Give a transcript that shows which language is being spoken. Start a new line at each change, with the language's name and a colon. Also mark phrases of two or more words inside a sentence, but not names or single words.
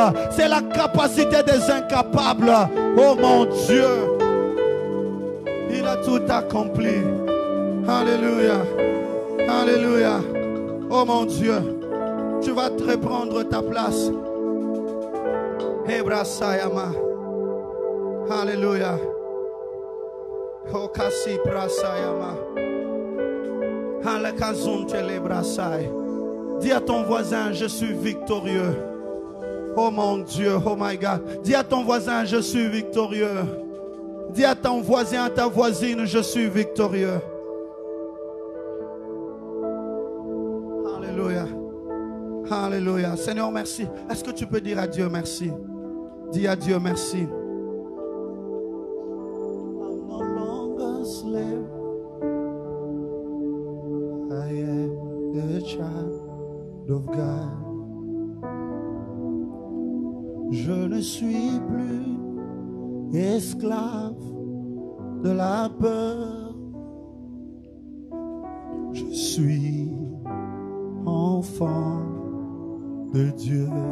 French: C'est la capacité des incapables. Oh mon Dieu, il a tout accompli. Alléluia. Alléluia. Oh mon Dieu, tu vas te reprendre ta place. Hebrasayama. Alléluia. Okasi prasayama. Halakazum telebrasay. Dis à ton voisin, je suis victorieux. Oh mon Dieu,
English: oh my God.
French: Dis à ton voisin, je suis victorieux. Dis à ton voisin, à ta voisine, je suis victorieux. Alléluia. Alléluia. Seigneur, merci. Est-ce que tu peux dire à Dieu merci? Dis à Dieu merci.
English: I'm no longer slave. I am the child of God.
French: Je ne suis plus esclave de la peur. Je suis enfant de Dieu.